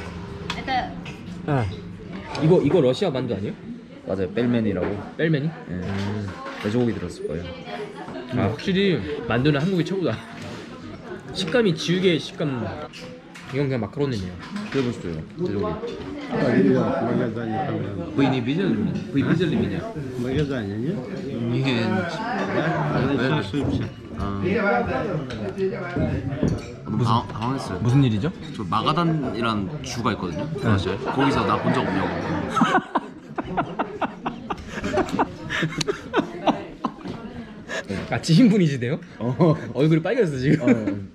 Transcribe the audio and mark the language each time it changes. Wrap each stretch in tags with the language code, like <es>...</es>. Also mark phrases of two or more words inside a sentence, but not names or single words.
<ko>아, 이거 러시아 만두 아니에요? 맞아요. 벨맨이라고. 뺄메니? 돼지고기 들었을 거예요. 아, 확실히 만두는 한국이 최고다. 식감이 지우개의 식감. 이건 그냥 마카로니네요. 드셔보십시오. 돼지고기.</ko> <ru>Вы не видели меня? Вы видели меня? В магазине, нет? Нет. Я ошибся.</ru> <ko>너무 당황했어요. 무슨 일이죠? 저 마가단이란 주가 있거든요. 러시아에. 거기서 나 본 적 없냐고. 아, 지인분이시대요? 얼굴이 빨개졌어 지금.</ko>